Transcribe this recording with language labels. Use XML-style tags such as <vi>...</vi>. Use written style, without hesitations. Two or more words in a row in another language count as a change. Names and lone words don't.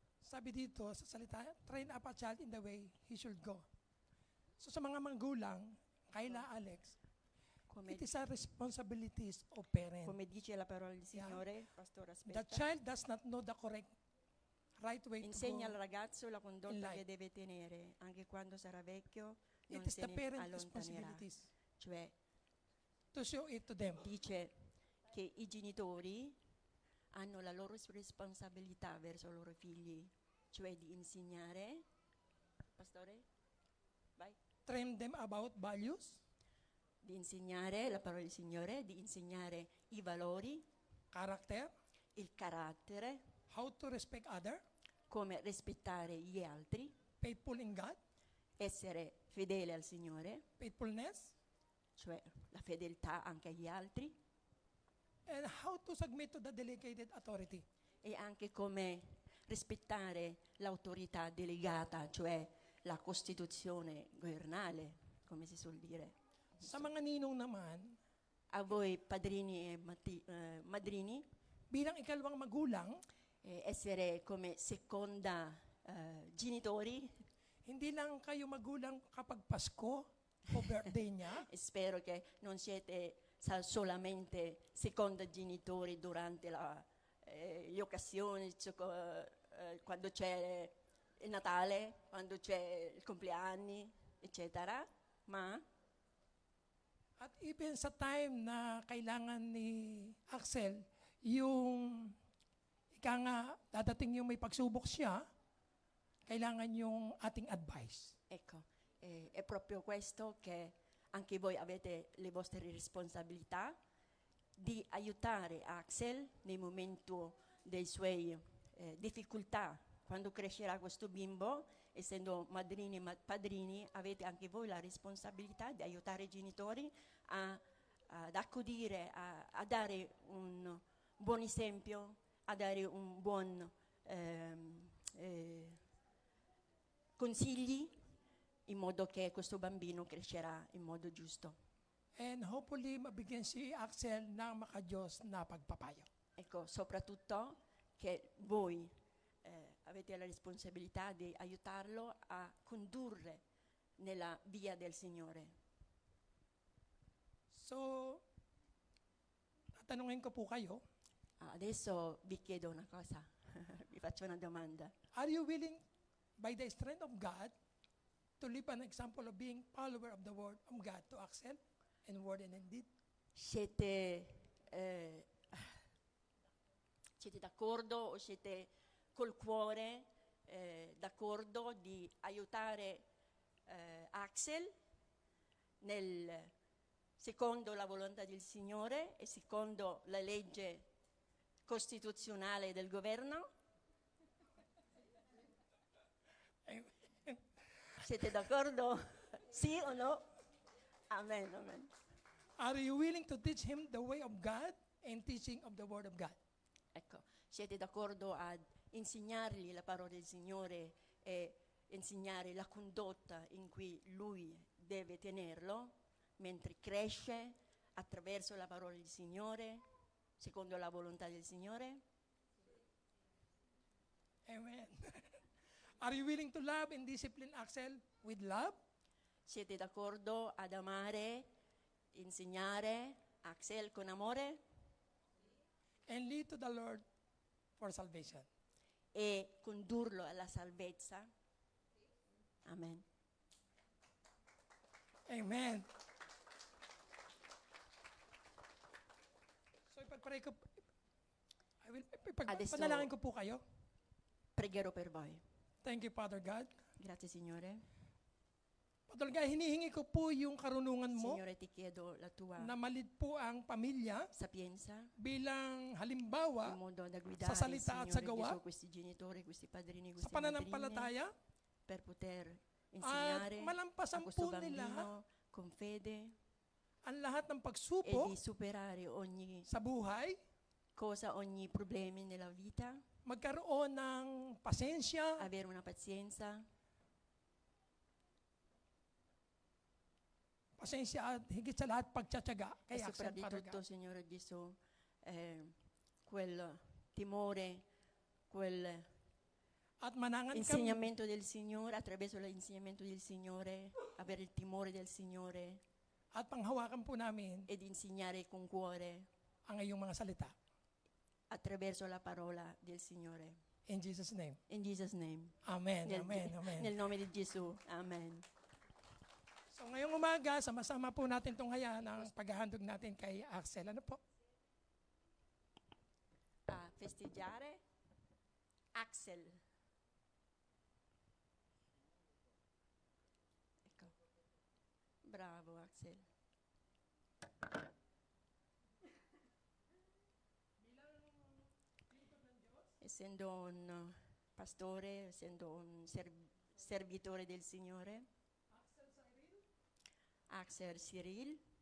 <tl>sabi dito sa salita,</tl> <en>train up a child in the way he should go.</en> <tl>So sa mga magulang, Kayla, Alex,</tl> <en>Come, it is a responsibilities of parent.</en> <it>come dice la parola del</it> <en>Yeah.</en> <it>Signore, Pastore,</it> <en>The</en> <it>aspetta.</it> <en>child does not know the correct, right way</en> <it>Insegna</it> <en>to</en> <it>al</it> <en>go.</en> <it>ragazzo la</it> <en>in</en> <it>condotta</it> <en>life.</en> <it>che deve tenere, anche quando sarà vecchio,</it> <en>It</en> <it>non</it> <en>is</en> <it>se</it> <en>the</en> <it>ne</it> <en>parent</en> <it>allontanerà.</it> <en>responsibilities</en> <it>Cioè,</it> <en>to show it to them.</en> <it>dice che i genitori hanno la loro responsabilità verso i loro figli, cioè di insegnare, Pastore, vai,</it> <en>Train them about values,</en> <it>di insegnare la parola del Signore, di insegnare i valori,</it> <en>character,</en> <it>il carattere,</it> <en>how to respect other,</en> <it>come rispettare gli altri,</it> <en>faithful in God,</en> <it>essere fedele al Signore,</it> <en>faithfulness,</en> <it>cioè la fedeltà anche agli altri,</it> <en>and how to submit to the delegated authority.</en> <it>e anche come rispettare l'autorità delegata, cioè la Costituzione governale, come si suol dire.</it> <tl>Sa mga ninong naman,</tl> <it>A voi padrini e madrini,</it> <tl>bilang ikalawang magulang,</tl> <it>essere come seconda genitori,</it> <tl>hindi lang kayo magulang kapag Pasko o birthday niya,</tl> <it>e spero che non siete solamente seconda genitori durante le occasioni, quando c'è il Natale, quando c'è il compleanni, eccetera, ma</it> <tl>at even sa time na kailangan ni Axel, yung ika nga, dadating yung may pagsubok siya, kailangan yung ating advice.</tl> <it>ecco, è proprio questo che anche voi avete le vostre responsabilità di aiutare Axel nei momenti dei suoi difficoltà. Quando crescerà questo bimbo, essendo madrini e padrini, avete anche voi la responsabilità di aiutare i genitori ad accudire, a dare un buon esempio, a dare un buon consigli, in modo che questo bambino crescerà in modo giusto.</it> <en>And hopefully,</en> <tl>mabigyan si Axel ng makadiyos na pagpapayo.</tl> <it>Ecco, soprattutto che voi avete la responsabilità di aiutarlo a condurre nella via del Signore.</it> <tl>So, tatanungin ko po kayo,</tl> <it>Adesso vi chiedo una cosa, vi faccio una domanda.</it> <en>are you willing, by the strength of God, to live an example of being follower of the word of God to Axel in word and in deed?</en> <it>Siete d'accordo o siete col cuore d'accordo di aiutare Axel secondo la volontà del Signore e secondo la legge costituzionale del governo? Siete d'accordo? Sì o no? Amen, amen.</it> <en>Are you willing to teach him the way of God and teaching of the word of God?</en> <it>Ecco, siete d'accordo ad insegnargli la parola del Signore e insegnare la condotta in cui lui deve tenerlo mentre cresce attraverso la parola del Signore, secondo la volontà del Signore? Amen.</it> <en>Are you willing to love and discipline Axel with love?</en> <it>Siete d'accordo ad amare, insegnare Axel con amore</it> <en>And lead to the Lord for salvation.</en> <it>e condurlo alla salvezza? Amen.</it> <tl>Amen. So ipagpray ko,</tl> <it>Adesso-</it> <tl>panalangin ko po kayo.</tl> <it>Pregherò per voi.</it> <en>Thank you, Father God.</en> <it>Grazie Signore.</it> <en>Father God,</en> <tl>hinihingi ko po yung karunungan mo</tl> <it>Signore, ti chiedo la tua</it> <tl>na malid po ang pamilya</tl> <it>sapienza</it> <tl>bilang</tl> <it>in</it> <tl>halimbawa</tl> <it>modo da guidare,</it> <tl>sa salita at sa</tl> <it>Signore</it> <tl>gawa,</tl> <it>Gesù, questi genitori, questi padrini,</it> <tl>sa</tl> <it>queste madrine,</it> <tl>pananampalataya,</tl> <it>per poter</it> <tl>at</tl> <it>insegnare a</it> <tl>malampasan</tl> <it>questo</it> <tl>po nila</tl> <it>bambino con fede</it> <tl>ang lahat ng</tl> <it>e</it> <tl>pagsubok</tl> <it>di superare ogni</it> <tl>sa buhay,</tl> <it>cosa, ogni problema nella vita,</it> <tl>magkaroon ng pasensya,</tl> <it>avere una pazienza</it> <tl>at higit sa lahat pagtsatsaga</tl> <it>e</it> <tl>kay Axel, Father</tl> <it>soprattutto,</it> <tl>God.</tl> <it>Signore Gesù, quel timore, quel</it> <tl>At manangan kami.</tl> <it>insegnamento del Signore, attraverso l'insegnamento del Signore, avere il timore del Signore</it> <tl>At panghawakan po namin</tl> <it>ed insegnare con cuore</it> <tl>ang iyong mga salita.</tl> <it>attraverso la parola del Signore.</it> <en>In Jesus' name. In Jesus' name. Amen,</en> <it>Nel, amen, amen. nel nome di Gesù. Amen.</it> <tl>So ngayong umaga, sama-sama po natin itong hayaan ang paghahandog natin kay Axel. Ano po?</tl> <it>A festeggiare Axel. Ecco. Bravo Axel. Essendo un pastore, essendo un servitore del Signore, Axel Cyril,</it>